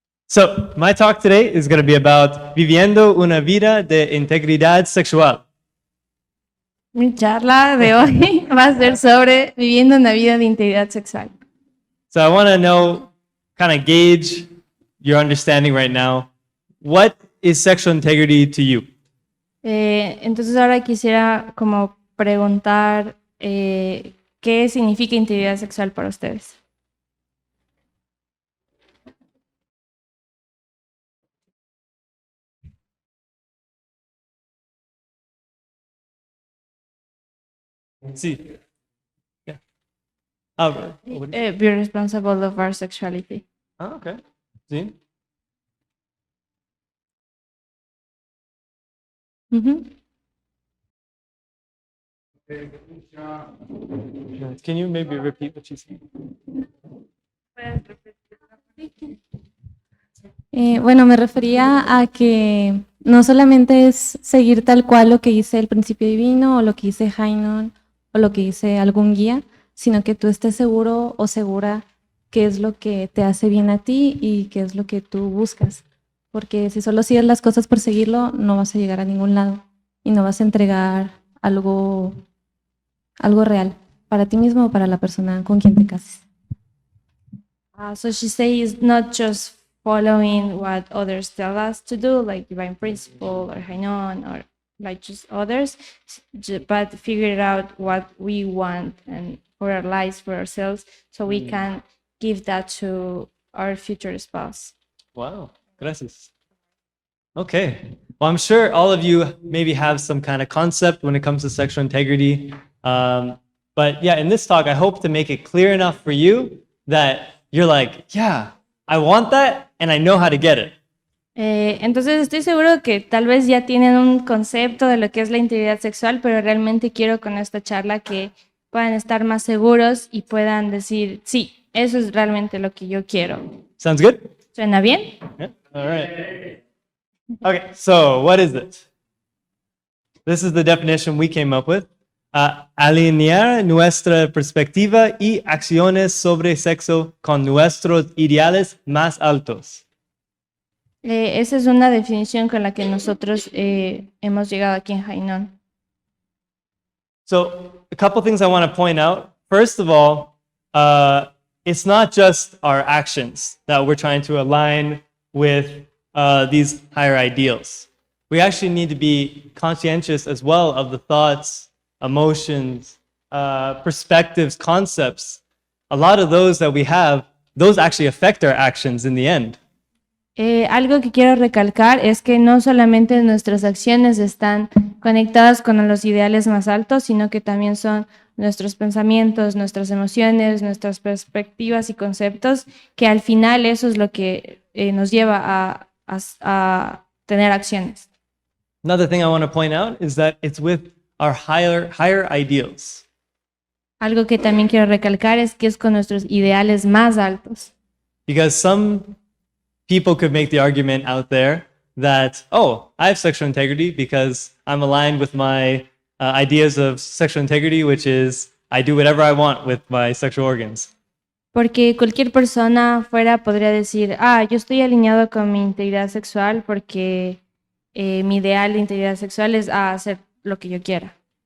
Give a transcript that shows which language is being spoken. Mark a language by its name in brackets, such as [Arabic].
[English] So, my talk today is going to be about [Spanish] viviendo una vida de integridad sexual. Mi charla de hoy va a ser sobre viviendo una vida de integridad sexual. [English] So, I want to kind of gauge your understanding right now. What is sexual integrity to you? [Spanish] Entonces ahora quisiera como preguntar qué significa integridad sexual para ustedes. Sí. Yeah. [English] Be responsible of our sexuality. Okay. Sí. Can you maybe repeat what you said? [Spanish] Bueno, me refería a que no solamente es seguir tal cual lo que dice el principio divino o lo que dice Hainon o lo que dice algún guía, sino que tú estés seguro o segura qué es lo que te hace bien a ti y qué es lo que tú buscas. Porque si solo sigues las cosas por seguirlo, no vas a llegar a ningún lado y no vas a entregar algo real para ti mismo o para la persona con quien te cases. [English] So she says not just following what others tell us to do, like divine principle or Hainon or like just others, but figure out what we want and for our lives, for ourselves, so we can give that to our future spouse. Wow. Gracias. Okay. Well, I'm sure all of you maybe have some kind of concept when it comes to sexual integrity. But yeah, in this talk, I hope to make it clear enough for you that you're like, yeah, I want that and I know how to get it. [Spanish] Entonces estoy seguro que tal vez ya tienen un concepto de lo que es la integridad sexual, pero realmente quiero con esta charla que puedan estar más seguros y puedan decir, sí, eso es realmente lo que yo quiero. [English] Sounds good? [Spanish] ¿Suena bien? [English] Yeah. All right. Okay, so what is it? This is the definition we came up with. [Spanish] Alinear nuestra perspectiva y acciones sobre sexo con nuestros ideales más altos. Esa es una definición con la que nosotros hemos llegado aquí en Hainon. [English] So, a couple things I want to point out. First of all, it's not just our actions that we're trying to align with these higher ideals. We actually need to be conscientious as well of the thoughts, emotions, perspectives, concepts. A lot of those that we have, those actually affect our actions in the end. [Spanish] algo que quiero recalcar es que no solamente nuestras acciones están conectadas con los ideales más altos, sino que también son nuestros pensamientos, nuestras emociones, nuestras perspectivas y conceptos, que al final eso es lo que nos lleva a tener acciones. [English] Another thing I want to point out is that it's with our higher ideals. [Spanish] Algo que también quiero recalcar es que es con nuestros ideales más altos. [English] Because some people could make the argument out there that, oh, I have sexual integrity because I'm aligned with my ideas of sexual integrity, which is I do whatever I want with my sexual organs. [Spanish] Porque cualquier persona fuera podría decir, yo estoy alineado con mi integridad sexual porque mi ideal de integridad sexual es hacer lo que yo quiera.